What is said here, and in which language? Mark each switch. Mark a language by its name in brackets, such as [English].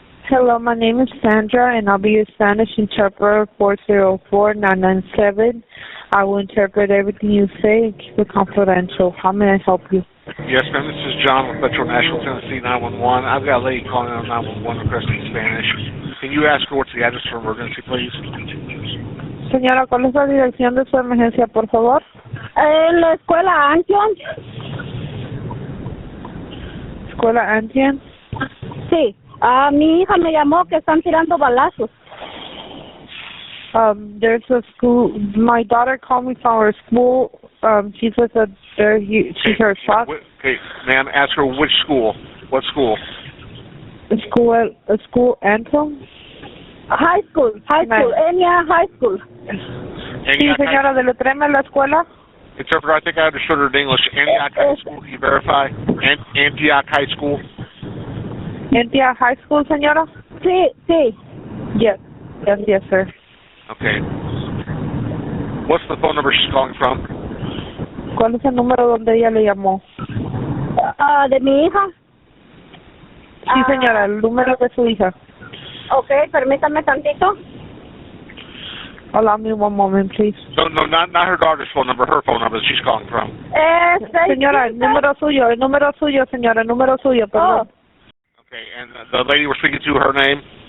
[English] Hello, my name is Sandra, and I'll be your Spanish interpreter 404-997. I will interpret everything you say and keep it confidential. How may I help you? Yes, ma'am. This is John with Metro Nashville, Tennessee 911. I've got a lady calling on 911 requesting Spanish. Can you ask her what's the address for emergency, please? [Spanish] Señora, ¿cuál es la dirección de su emergencia, por favor? La escuela Antioch. ¿Escuela Antioch? Sí. Mi hija me llamó que están tirando balazos. [English] There's a school. My daughter called me from her school. She says that she heard shots. Okay, ma'am, ask her which school. What school? A school Antioch? High school. Antioch High School. [Spanish] Sí, señora, deletréame la escuela. [English] Interpreter, I think I understood her in English. Antioch High School, can you verify? Antioch High School. [Spanish] Antioch High School, señora? Sí. [English] Yes, sir. Okay. What's the phone number she's calling from? [Spanish] ¿Cuál es el número donde ella le llamó? de mi hija. Sí, señora, el número de su hija. Ok, permítame tantito. [English] Allow me one moment, please. No, not her daughter's phone number, her phone number that she's calling from. [Spanish] Señora, el número suyo, señora, el número suyo, perdón. [English] Okay, and the lady we're speaking to, her name?